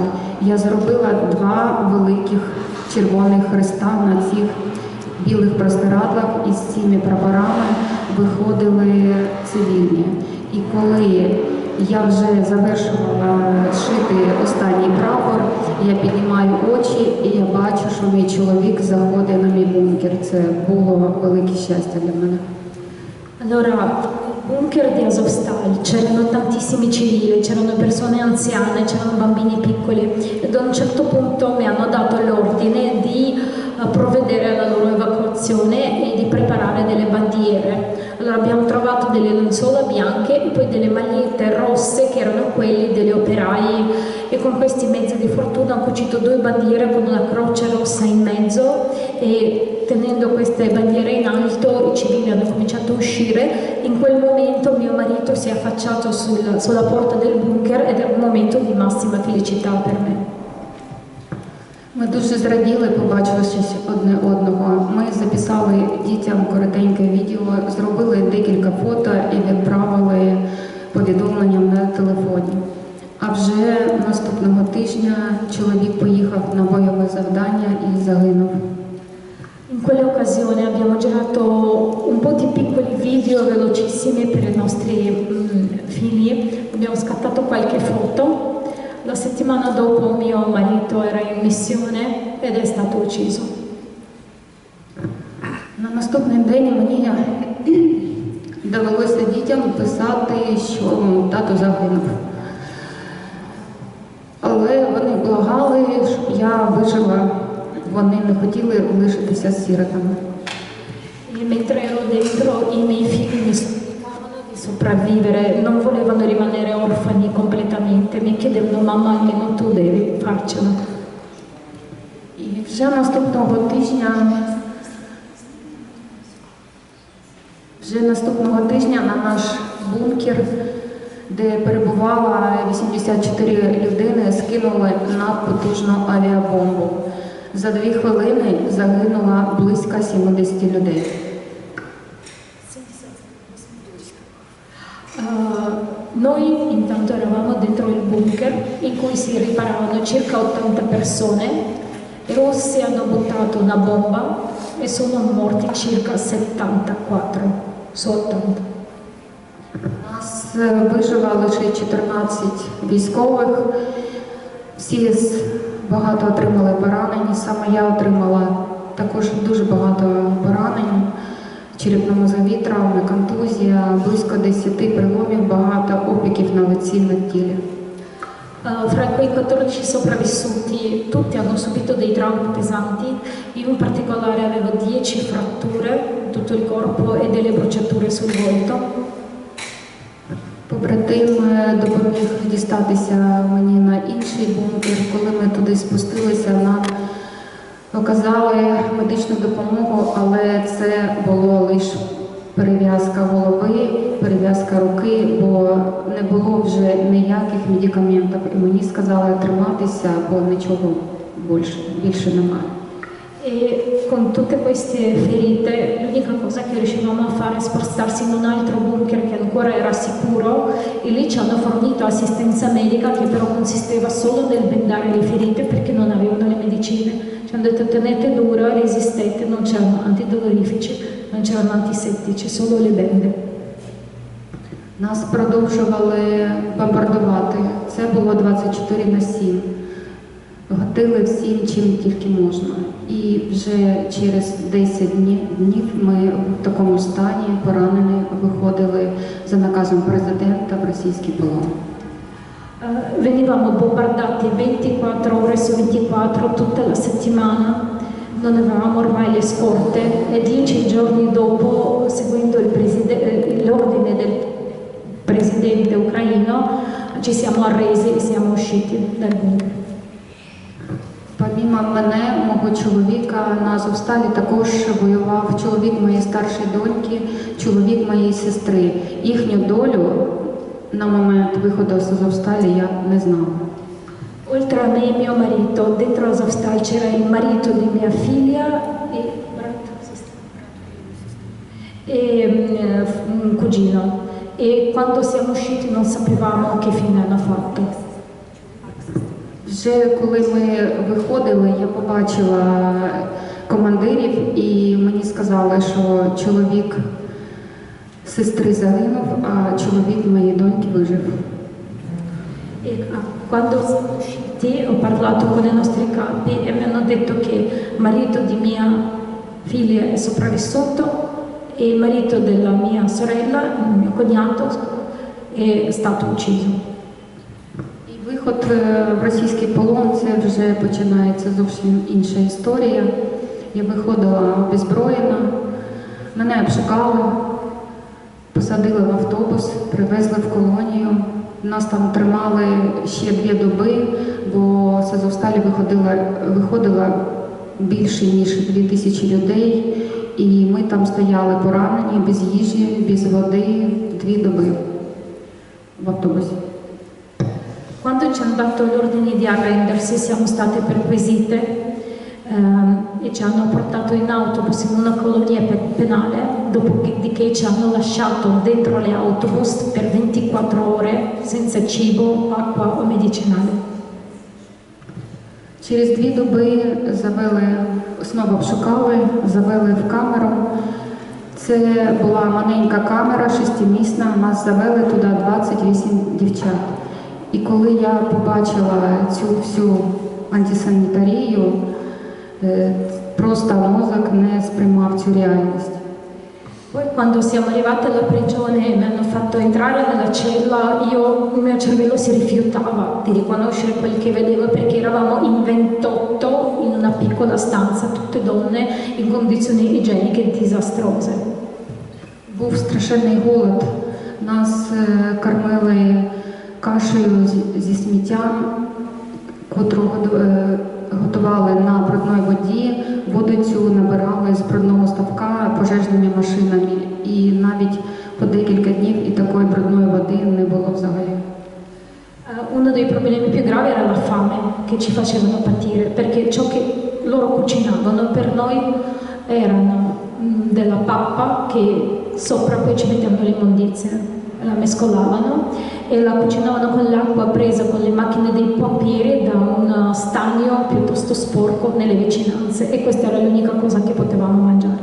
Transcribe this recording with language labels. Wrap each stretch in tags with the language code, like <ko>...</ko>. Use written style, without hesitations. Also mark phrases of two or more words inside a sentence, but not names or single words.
<uk>Я зробила 2 великих червоних хреста на цих білих простирадлах, і з цими прапорами виходили цивільні. І коли я вже завершувала шити останній прапор, я піднімаю очі і я бачу, що мій чоловік заходить на мій бункер. Це було велике щастя для мене.</uk> <it>Allora, nel bunker di Azovstal c'erano tantissimi civili, c'erano persone anziane, c'erano bambini piccoli ed a un certo punto mi hanno dato l'ordine di provvedere alla loro evacuazione e di preparare delle bandiere. Allora abbiamo trovato delle lenzuola bianche e poi delle magliette rosse che erano quelli degli operai e con questi mezzi di fortuna ho cucito 2 bandiere con una croce rossa in mezzo e tenendo queste bandiere in alto i civili hanno cominciato a uscire. In quel momento mio marito si è affacciato sulla porta del bunker ed è un momento di massima felicità per me.</it> <uk>Ми дуже зраділи, побачивши одне одного. Ми записали дітям коротеньке відео, зробили декілька фото і відправили повідомленням на телефоні. А вже наступного тижня чоловік поїхав на бойове завдання і загинув.</uk> <it>In quell'occasione abbiamo girato un po' di piccoli video velocissimi per i nostri figli, abbiamo scattato qualche foto. La settimana dopo mio marito era in missione ed è stato ucciso.</it> <uk>На наступний день мені довелося дітям писати, що тато загинув. Але вони благали, щоб я вижила. Вони не хотіли лишитися сиротами.</uk> <it>E mentre ero dentro i miei figli mi supplicavano di sopravvivere, non volevano rimanere orfani completamente, mi chiedevano mamma almeno tu devi farcela.</it> <uk>І вже наступного тижня Вже наступного тижня на наш бункер, де перебувало 84 людини, скинули надпотужну авіабомбу. За 2 хвилини загинуло близько 70 людей.</uk> <it>Noi intanto eravamo dentro il bunker in cui si riparavano circa 80 persone. I rossi hanno buttato una bomba e sono morti circa 74 su 80.</it> <uk>Нас вижило лише 14 військових. Всі багато отримали поранені. Саме я отримала також дуже багато поранень. Черепно-мозгові травми, контузія, близько 10 переломів, багато опіків на лиці, на тілі.</uk> <it>Fra quei 14 sopravvissuti, tutti hanno subito dei traumi pesanti, io in particolare avevo 10 fratture in tutto il corpo e delle bruciature sul volto.</it> <uk>Побратим допоміг дістатися мені на інший бункер. Коли ми туди спустилися, нам оказали медичну допомогу, але це було лише перев'язка голови, перев'язка руки, бо не було вже ніяких медикаментів. І мені сказали триматися, бо нічого більше немає.</uk> <it>E con tutte queste ferite, l'unica cosa che riuscivamo a fare è spostarsi in un altro bunker che ancora era sicuro e lì ci hanno fornito assistenza medica che però consisteva solo nel bendare le ferite perché non avevano le medicine. Ci hanno detto tenete duro, resistete, non c'erano antidolorifici, non c'erano antisettici, solo le bende.</it> <uk>Нас продовжували бомбардувати. Це було 24/7. Гатили всім, чим тільки можна. І вже через 10 днів ми в такому стані, поранені, виходили за наказом президента в російський полон.</uk> <it>Venivamo bombardati 24 ore su 24 tutta la settimana, non avevamo ormai le scorte e 10 giorni dopo, seguendo l'ordine del presidente ucraino, ci siamo arresi e siamo usciti dal bunker.</it> <uk>Помімо мене, мого чоловіка, на Азовсталі також воював чоловік моєї старшої доньки, чоловік моєї сестри. Їхню долю на момент виходу з Азовсталі я не знала.</uk> <it>Oltre a me e mio marito, dentro Azovstal c'era il marito di mia figlia e un cugino. E quando siamo usciti non sapevamo che fine hanno fatto.</it> <uk>Вже коли ми виходили, я побачила командирів і мені сказали, що чоловік сестри загинув, а чоловік моєї доньки вижив.</uk> <it>E quando siamo usciti ho parlato con i nostri capi e mi hanno detto che il marito di mia figlia è sopravvissuto e il marito della mia sorella, il mio cognato, è stato ucciso.</it> <uk>Виход в російський полон – це вже починається зовсім інша історія. Я виходила обезброєна, мене обшукали, посадили в автобус, привезли в колонію. Нас там тримали ще 2 доби, бо з Азовсталі виходило більше, ніж 2000 людей. І ми там стояли поранені, без їжі, без води, 2 доби в автобусі.</uk> <it>Quando ci hanno dato l'ordine di arrendersi siamo state perquisite e ci hanno portato in autobus in una colonia penale, dopodiché ci hanno lasciato dentro le autobus per 24 ore senza cibo, acqua o medicinale.</it> <uk>Через 2 доби знову обшукали, завели в камеру. Це була маленька камера, 6-місна, нас завели туди 28 дівчат. І коли я побачила цю всю антисанітарію, просто мозок не сприймав цю реальність.</uk> <it>Poi quando siamo arrivate alla prigione e mi hanno fatto entrare nella cella, il mio cervello si rifiutava di riconoscere quel che vedevo perché eravamo in 28 in una piccola stanza, tutte donne in condizioni igieniche disastrose.</it> <uk>Був страшенний голод. Нас кормили кашею зі сміттям, котру готували на брудній воді, воду цю набирали з брудного ставка пожежними машинами. І навіть по декілька днів і такої брудної води не було взагалі.</uk> <it>Uno dei problemi più gravi era la fame che ci facevano patire, perché ciò che loro cucinavano per noi erano della pappa che sopra poi ci mettevano l'immondizia, la mescolavano e la cucinavano con l'acqua presa con le macchine dei pompieri da un stagno piuttosto sporco nelle vicinanze e questa era l'unica cosa che potevamo mangiare.</it>